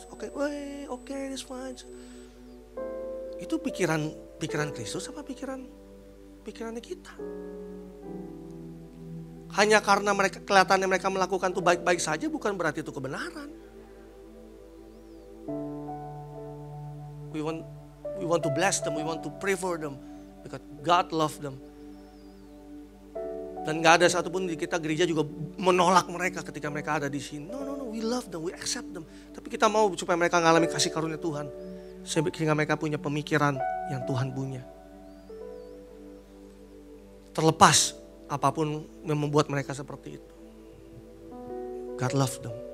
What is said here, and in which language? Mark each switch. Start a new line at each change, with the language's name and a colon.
Indonesian: Oke,
English: it's fine.
Indonesian: Itu pikiran Kristus apa pikirannya kita? Hanya karena kelihatannya mereka melakukan itu baik-baik saja bukan berarti itu kebenaran.
English: We want to bless them, we want to pray for them because God love them.
Indonesian: Dan gak ada satupun di kita gereja juga menolak mereka ketika mereka ada di sini.
English: No, we love them, we accept them.
Indonesian: Tapi kita mau supaya mereka mengalami kasih karunia Tuhan. Sehingga mereka punya pemikiran yang Tuhan punya. Terlepas apapun yang membuat mereka seperti itu.
English: God love them.